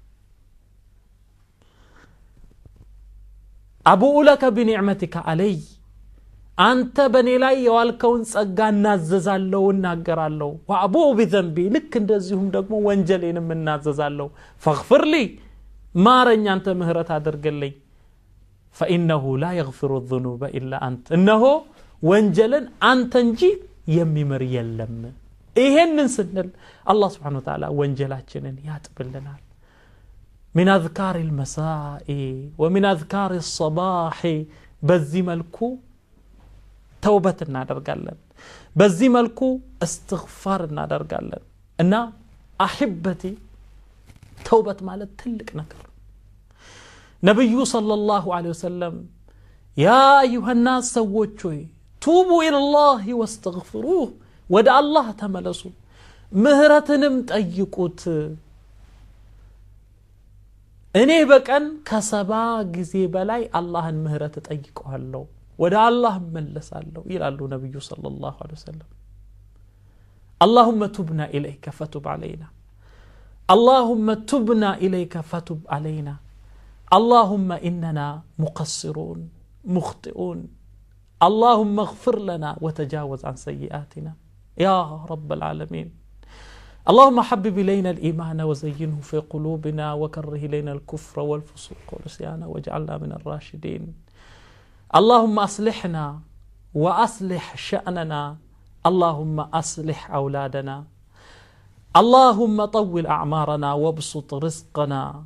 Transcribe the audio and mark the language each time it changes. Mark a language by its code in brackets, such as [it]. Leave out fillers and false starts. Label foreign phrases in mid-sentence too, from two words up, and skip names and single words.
[ar] أبوء لك بنعمتك علي [am] አንተ በኔ ላይ የዋልከውን ጸጋ እናዘዛለሁ እናገራለሁ [ar] وأبوء بذنبي [am] ልክ እንደዚሁም ደግሞ ወንጀሌንም እናዘዛለሁ [ar] فاغفر لي [am] ማረኝ አንተ ምህረት አድርግልኝ [ar] فإنه لا يغفر الذنوب إلا أنت [am] እነሆ ወንጀልን አንተ እንጂ የሚምር የለም ይሄንን ስንል አላህ [ar] سبحانه وتعالى [am] ወንጀላችንን ያጥብልናል [ar] من أذكار المساء ومن أذكار الصباح [am] በዚህ መልኩ ተውበት እናደርጋለን በዚህ መልኩ እስትግፋር እናደርጋለን እና አህበቲ ተውበት ማለት ትልቅ ነገር ነብዩ [ar] صلى الله عليه وسلم يا أيها الناس [am] ሰዎች ሆይ [ar] توبوا إلى الله واستغفروه [am] ወደ አላህ ተመለሱ ምህረትንም ጠይቁት እኔ በቀን ከ70 ጊዜ በላይ አላህን ምህረት ጠይቀዋለሁ ወደ አላህ መለሳለሁ ይላሉ ነብዩ [ar] صلى الله عليه وسلم اللهم تبنا إليك فتب علينا اللهم تبنا إليك فتب علينا اللهم إننا مقصرون مخطئون اللهم اغفر لنا وتجاوز عن سيئاتنا يا رب العالمين اللهم حبب إلينا الإيمان وزينه في قلوبنا وكره إلينا الكفر والفسوق والعصيان واجعلنا من الراشدين اللهم أصلحنا وأصلح شأننا اللهم أصلح أولادنا اللهم طول أعمارنا وابسط رزقنا